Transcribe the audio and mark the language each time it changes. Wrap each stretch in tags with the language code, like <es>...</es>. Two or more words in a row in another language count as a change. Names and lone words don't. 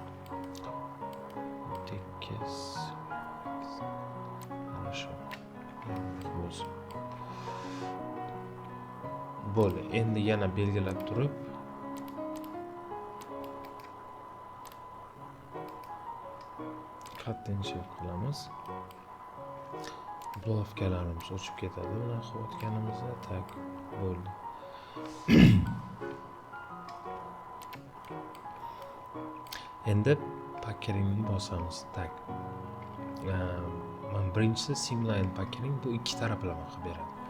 <uz>Tekis. Хорошо. Bo'ldi. Endi yana belgilab turib</uz> <en>cut and shape</en> <uz>qilamiz. Bulavkalarimiz o'chib ketadi bunaqa qilayotganimizda. Tak, bo'ldi. Endi packeringni bosamiz. Tak. Men birinchisi simline packering, bu ikki taraflama qilib beradi.</uz>